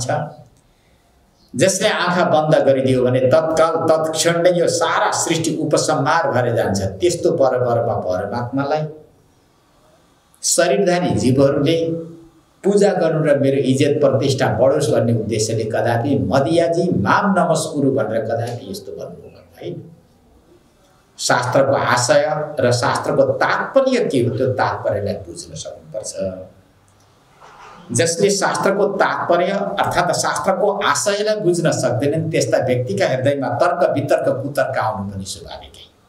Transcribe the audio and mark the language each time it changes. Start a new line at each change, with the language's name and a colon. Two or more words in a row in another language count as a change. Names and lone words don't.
Nepali: जसले आँखा बन्द गरिदियो भने तत्काल तत्क्षण नै यो सारा सृष्टि उपसंहार भएर जान्छ। त्यस्तो परब्रह्म परमात्मालाई शरीरधारी जीवहरूले पूजा गर्नु र मेरो इज्जत प्रतिष्ठा बढोस् भन्ने उद्देश्यले कदापि
Sanskrit: मदियाजी माम नमस्कुरु
Nepali: भनेर कदापि यस्तो भन्नु होइन। शास्त्रको आशय र शास्त्रको तात्पर्य के हो, त्यो तात्पर्यलाई बुझ्न सक्नुपर्छ। जसले शास्त्रको तात्पर्य अर्थात् शास्त्रको आशयलाई बुझ्न सक्दैनन्, त्यस्ता व्यक्तिका हृदयमा तर्क वितर्क कुतर्क आउनु पनि स्वाभाविकै।